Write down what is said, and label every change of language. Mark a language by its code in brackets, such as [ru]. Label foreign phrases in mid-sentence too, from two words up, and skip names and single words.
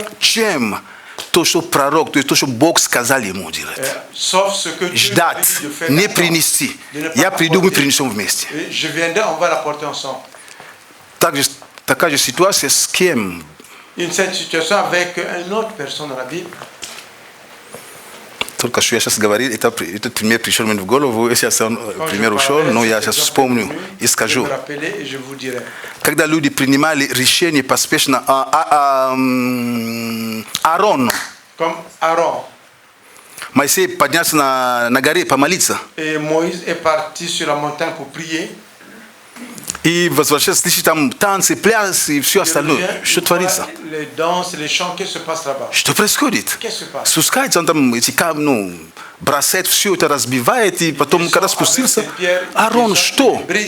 [ru] Чем то, что пророк, то есть то, что Бог сказал ему делать. [fr] Sauf ce que Dieu a dit de faire. [ru] Не принести. Я приду, мы принесем вместе. [fr] Je viendrai, on va l'apporter ensemble. [ru] Такая же ситуация с кем? [fr] Cette situation avec une autre personne dans la Bible. [ru] Только что я сейчас говорил, этот пример пришел мне в голову, сейчас он пример ушел, но я сейчас вспомню и скажу. Когда люди принимали решение поспешно, Аарон, Моисей поднялся на горе помолиться. [fr] Et Moïse est parti sur la montagne pour prier. [ru] И возвращается, слышит там танцы, плясы и все остальное. Что творится? Что происходит? Спускается, он там эти камни, бросает, все это разбивает, и потом, когда спустился, Аарон, что?